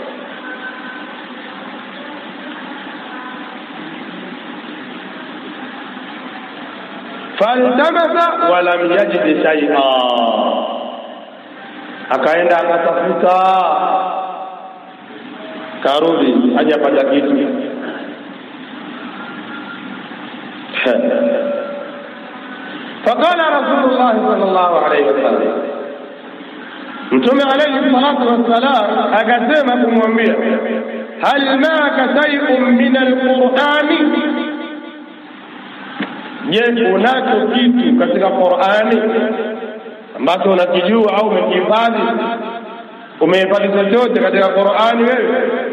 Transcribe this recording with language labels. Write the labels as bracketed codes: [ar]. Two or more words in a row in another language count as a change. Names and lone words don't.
[ar] فالتمس فلم يجد شيئا, [sw] akaenda akatafuta, karudi hajapata kitu. [ar] فقال رسول الله صلى الله عليه وسلم, [sw] Mtume [ar] عليه الصلاة والسلام [sw] akasema kumwambia, [ar] هل معك شيء من القرآن, [sw] je, unacho kitu katika Qur'ani ambacho unakijua au umehifadhi? Umehifadhi chochote katika Qur'ani wewe?